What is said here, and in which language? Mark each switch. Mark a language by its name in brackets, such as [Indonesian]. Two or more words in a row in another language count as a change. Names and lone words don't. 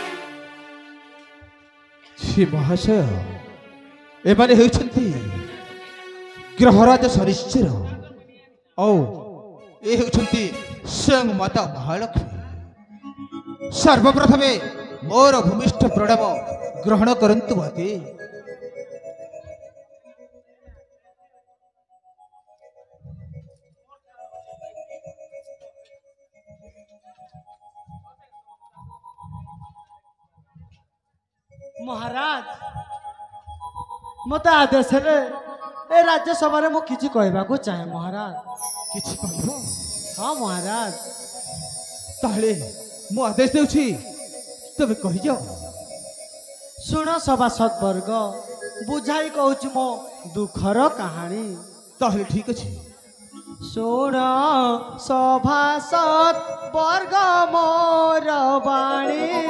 [Odia] ଶ୍ରୀ ମହାଶୟ ଏମାନେ ହେଉଛନ୍ତି ଗ୍ରହରାଜ ଶନିଶ୍ଚର ଓ ଏ ହେଉଛନ୍ତି ସ୍ୱୟଂ ମାତା ମହାଲକ୍ଷ୍ମୀ ସର୍ବପ୍ରଥମେ ମୋର ଭୂମିଷ୍ଠ ପ୍ରଣାମ ଗ୍ରହଣ କରନ୍ତୁ ମାତେ ମହାରାଜ ମତ ଆଦେଶ ରେ ଏ ରାଜ୍ୟସଭା ରେ ମୋ କିଛି କହିବା କୁ ଚାହେଁ ମହାରାଜ କିଛି କହିବ ହଁ ମହାରାଜ ତାହେଲେ ମୁଁ ଆଦେଶ ଦେଉଛି ତେବେ କହି ଯାଅ ଶୁଣ ସଭାସଦ ବର୍ଗ ବୁଝାଇ କହୁଁ ମୋ ଦୁଃଖର କାହାଣୀ ତାହେଲେ ଠିକ ଅଛି ଶୁଣ ସଭାସଦ ବର୍ଗ ମୋର ବାଣୀ